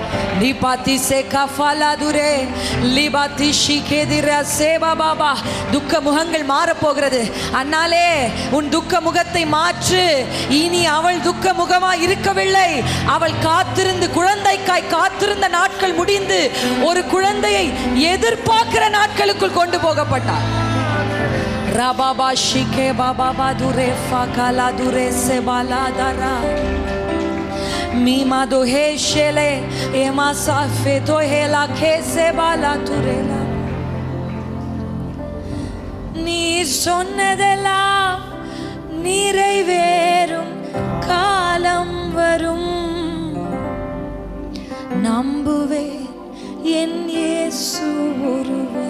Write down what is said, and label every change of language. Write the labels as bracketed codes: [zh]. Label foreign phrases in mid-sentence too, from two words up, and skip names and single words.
[ta] துக்க முகங்கள் மாறப்போகிறது. அண்ணாலே, உன் துக்க முகத்தை மாற்று. இனி அவள் துக்க முகமா இருக்கவில்லை. அவள் காத்திருந்து, குழந்தைக்காய் காத்திருந்த நாட்கள் முடிந்து ஒரு குழந்தையை எதிர்பார்க்கிற நாட்களுக்குள் கொண்டு போகப்பட்டார். Rababa shike baba dure fakala dure se baladara mima do he shele ema safe to hela kese bala turela நீ சொன்னதெல்லாம் நிறைவேறும் காலம் வரும். நம்புவேன் என் இயேசு ஒருவரே.